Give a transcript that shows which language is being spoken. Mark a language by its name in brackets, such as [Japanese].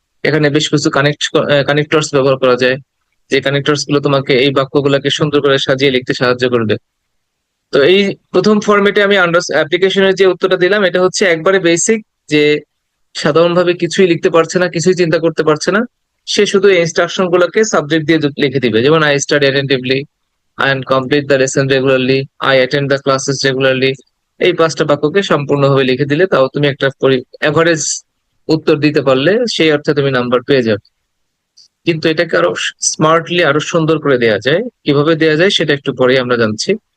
[Bangla] এখানে বেশ কিছু কানেক্টরস ব্যবহার করা যায়, যে কানেক্টরস গুলো তোমাকে এই বাক্যগুলোকে সুন্দর করে সাজিয়ে লিখতে সাহায্য করবে। তো এই প্রথম ফরম্যাটে আমি অ্যাপ্লিকেশনের যে উত্তরটা দিলাম এটা হচ্ছে একবারে বেসিক, যে সাধারণভাবে কিছুই লিখতে পারছে না, কিছুই চিন্তা করতে পারছে না, সে শুধু ইনস্ট্রাকশন গুলোকে সাবজেক্ট দিয়ে লিখে দিবে। [English] যেমন I study attentively and complete the lesson regularly, I attend the classes regularly। [Bangla] এই 5টা বাক্যকে সম্পূর্ণভাবে লিখে দিলে তাও তুমি একটা এভারেজ উত্তর দিতে পারলে সেই অর্থে তুমি নাম্বার পেয়ে যাবে। কিন্তু এটাকে আরো স্মার্টলি আরো সুন্দর করে দেওয়া যায়, কিভাবে দেওয়া যায় সেটা একটু পরে আমরা জানছি।